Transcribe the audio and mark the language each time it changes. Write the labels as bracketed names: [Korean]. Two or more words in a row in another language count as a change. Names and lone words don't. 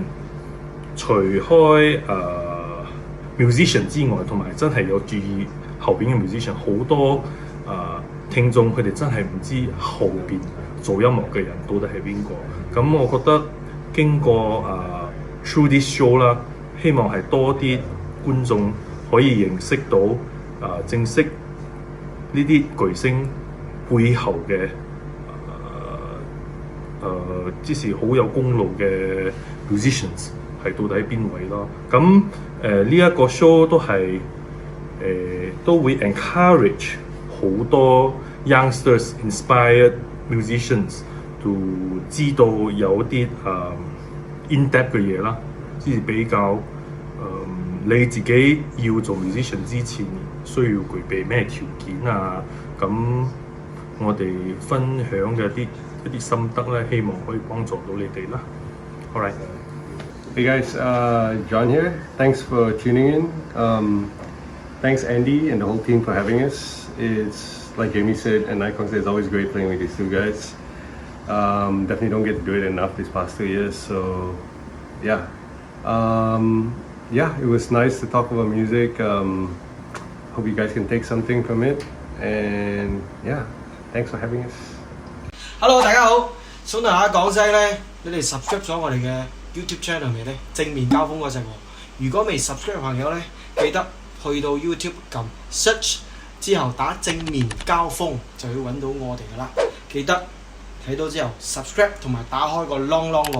[Cantonese] 除開musician 之外，同埋真係有注意後邊嘅 musician， 好多聽眾佢哋真係唔知後邊做音樂嘅人到底係邊個。咁我覺得經過 [English] through this show [Cantonese] 啦，希望係多啲觀眾可以認識到正式呢啲巨星背後嘅即是好有功勞嘅 musicians。係到底邊位咯？咁呢一個 show 都係都會 encourage 好多 [English] youngsters inspired musicians to [Cantonese] 知道有啲 [English] in depth [Cantonese] 嘅嘢啦，即係比較你自己要做 musician 之前需要具備咩條件啊？咁我哋分享嘅一啲心得咧，希望可以幫助到你哋啦。 [English] All right. Hey guys, John here. Thanks for tuning in. Thanks Andy and the whole team for having us. It's like Jamie said and Nikon said, it's always great playing with these two guys. Definitely don't get to do it enough these past 2 years. So yeah, it was nice to talk about music. Hope you guys can take something from it. And yeah, thanks for having us. [Cantonese] Hello，大家好，想同大家講聲咧，你哋 subscribe 咗我哋嘅 YouTube channel 未咧？正面交鋒嗰隻喎。如果未 subscribe 嘅朋友咧，記得去到 YouTube 撳 search 之後打正面交鋒就要揾到我哋噶啦。記得睇到之後 subscribe 同埋打開個 long 喎。